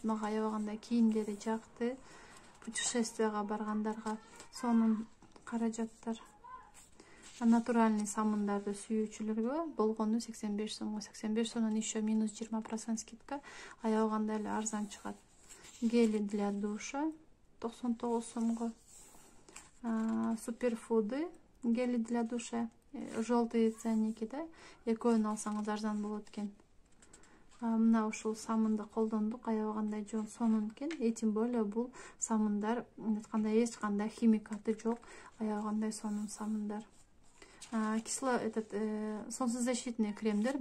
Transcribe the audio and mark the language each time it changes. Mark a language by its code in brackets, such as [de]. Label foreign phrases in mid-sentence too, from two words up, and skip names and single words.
[ky] Мага аябагандай кийимдери жакты. Путешествияга баргандарга сонун каражаттар. Натуральный самындарды сүйүүчүлөргө болгону 85 сомго. 85 сомдон [ru] еще минус 20% скидка. [ky] Аябагандай эле арзан чыгат. [ru] Гели для душа 99 сомго. Суперфуды гели для душа. Желтые ценники, да? [ky] Экөөнү алсаңыз арзан болот экен. Мына ушул самынды колдондук, аябагандай сонун экен. [ru] Тем более [ky] бул самындар айткандай эч кандай химикаты жок, аябагандай сонун самындар. Солнцезащитный кремдер.